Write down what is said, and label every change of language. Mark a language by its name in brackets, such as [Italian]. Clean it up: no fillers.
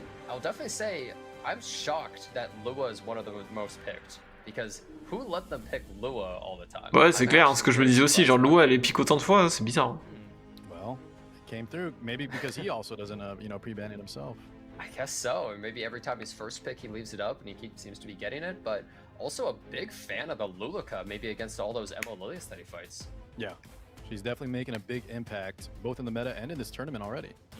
[English] I'll definitely say I'm shocked that Lua is one of the most picked, because who let them pick Lua all the time? [French] Ouais, c'est clair, hein, ce que je me disais aussi, genre Lua elle est pique autant de fois, c'est bizarre. Hein. [English] Well, it came through, maybe because he also doesn't, you know, pre-ban it himself. I guess so, and maybe every time he's first pick he leaves it up and he seems to be getting it, but also a big fan of the Luluka, maybe against all those Emo Lilius that he fights. Yeah, she's definitely making a big impact, both in the meta and in this tournament already.